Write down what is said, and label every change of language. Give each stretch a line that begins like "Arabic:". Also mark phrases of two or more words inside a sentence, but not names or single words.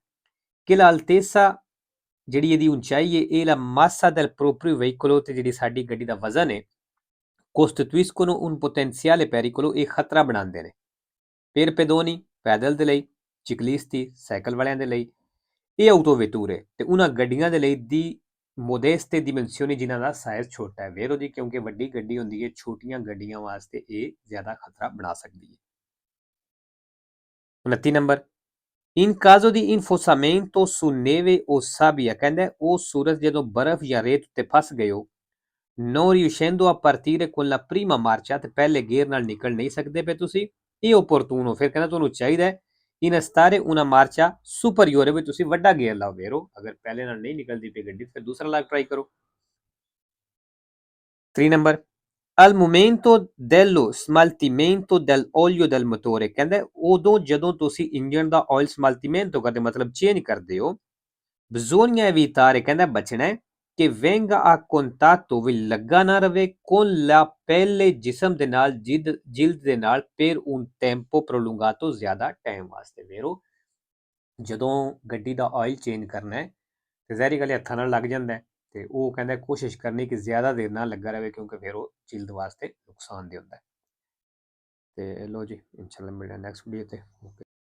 Punjabi: ਕਿ
Italian: l'altezza,
Punjabi: ਜਿਹੜੀ ਇਹਦੀ ਉਚਾਈ ਹੈ, ਇਹ
Italian: la massa del proprio veicolo,
Punjabi: ਤੇ ਜਿਹੜੀ ਸਾਡੀ ਗੱਡੀ ਦਾ ਵਜ਼ਨ ਹੈ
Italian: costituiscono un potenziale pericolo,
Punjabi: ਇਹ ਖਤਰਾ ਬਣਾਉਂਦੇ ਨੇ
Italian: per pedoni,
Punjabi: ਪੈਦਲ ਦੇ ਲਈ, ciclisti, ਸਾਈਕਲ ਵਾਲਿਆਂ ਦੇ ਲਈ, ਇਹ autovetture, ਤੇ ਉਹਨਾਂ ਗੱਡੀਆਂ ਦੇ ਲਈ ਦੀ
Italian: modeste dimensioni,
Punjabi: ਜਿਨ੍ਹਾਂ ਦਾ ਸਾਈਜ਼ ਛੋਟਾ ਹੈ vero ਜੀ, ਕਿਉਂਕਿ ਵੱਡੀ ਗੱਡੀ ਹੁੰਦੀ ਹੈ ਛੋਟੀਆਂ ਗੱਡੀਆਂ ਵਾਸਤੇ ਇਹ ਜ਼ਿਆਦਾ ਖਤਰਾ ਬਣਾ ਸਕਦੀ ਹੈ।
Italian: 29 ਨੰਬਰ in caso di infosamento su neve o sabbia,
Punjabi: ਕਹਿੰਦਾ ਉਹ ਸੂਰਜ ਜਦੋਂ ਬਰਫ਼ ਜਾਂ ਰੇਤ ਉੱਤੇ ਫਸ ਗਏ ਹੋ
Italian: non riuscendo a partire con la prima marcia,
Punjabi: ਤੇ ਪਹਿਲੇ ਗੇਅਰ ਨਾਲ ਨਿਕਲ ਨਹੀਂ ਸਕਦੇ ਪਏ ਤੁਸੀਂ, ਇਹ opportuno, ਫਿਰ ਕਹਿੰਦਾ ਤੁਹਾਨੂੰ ਚਾਹੀਦਾ ਹੈ
Italian: innestare una marcia superiore,
Punjabi: ਵੀ ਤੁਸੀਂ ਵੱਡਾ ਗੇਅਰ ਲਾਓ vero, ਅਗਰ ਪਹਿਲੇ ਨਾਲ ਨਹੀਂ ਨਿਕਲਦੀ ਪਈ ਗੱਡੀ ਫਿਰ ਦੂਸਰਾ ਲਾ ਕੇ ਟਰਾਈ ਕਰੋ।
Italian: 3 ਨੰਬਰ al momento dello smaltimento dell'olio del motore,
Punjabi: ਕਹਿੰਦਾ ਉਦੋਂ ਜਦੋਂ ਤੁਸੀਂ ਇੰਜਨ ਦਾ ਆਇਲ ਸਮਾਲਟੀਮੈਂਟੋ ਕਰਦੇ ਮਤਲਬ ਚੇਂਜ ਕਰਦੇ
Italian: ਹੋ bisogna evitare,
Punjabi: ਕਹਿੰਦਾ ਬਚਣਾ ਹੈ ਕਿ
Italian: venga a contatto,
Punjabi: ਵੀ ਲੱਗਾ ਨਾ ਰਵੇ
Italian: con la pelle,
Punjabi: ਜਿਸਮ ਦੇ ਨਾਲ, ਜਿਲਦ ਦੇ ਨਾਲ
Italian: per un tempo prolungato,
Punjabi: ਜ਼ਿਆਦਾ ਟਾਈਮ ਵਾਸਤੇ vero, ਜਦੋਂ ਗੱਡੀ ਦਾ ਆਇਲ ਚੇਂਜ ਕਰਨਾ ਹੈ ਤੇ ਜ਼ਹਿਰੀ ਗੱਲ ਹੱਥਾਂ ਨਾਲ ਲੱਗ ਜਾਂਦਾ ਹੈ ਤੇ ਉਹ ਕਹਿੰਦਾ ਕੋਸ਼ਿਸ਼ ਕਰਨੀ ਕਿ ਜ਼ਿਆਦਾ ਦੇਰ ਨਾ ਲੱਗਾ ਰਵੇ ਕਿਉਂਕਿ ਫਿਰ ਉਹ ਜਿਲਦ ਵਾਸਤੇ ਨੁਕਸਾਨਦੇਹ ਹੁੰਦਾ ਹੈ। ਤੇ ਲੋ ਜੀ, ਇਨਸ਼ਾਅੱਲਾ ਮਿਲਦੇ ਹਾਂ
English: next video
Punjabi: ਤੇ।